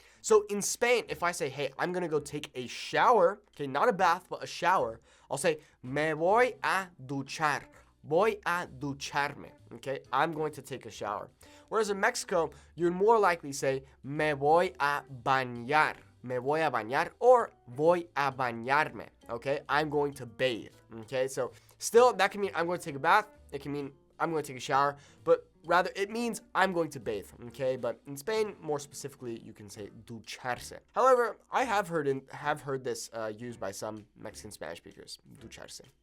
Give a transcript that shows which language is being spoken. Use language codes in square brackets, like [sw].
[en] So in Spain, if I say, hey, I'm going to go take a shower, okay, not a bath, but a shower, I'll say, [es] me voy a duchar. Voy a ducharme, [en] okay? I'm going to take a shower. Whereas in Mexico, you'd more likely say, [es] me voy a bañar. Me voy a bañar or voy a bañarme, okay? [en] I'm going to bathe, okay? So still, that can mean I'm going to take a bath. It can mean I'm going to take a shower, but rather it means I'm going to bathe, okay? But in Spain, more specifically, you can say ducharse. However, I have heard this used by some Mexican Spanish speakers, ducharse.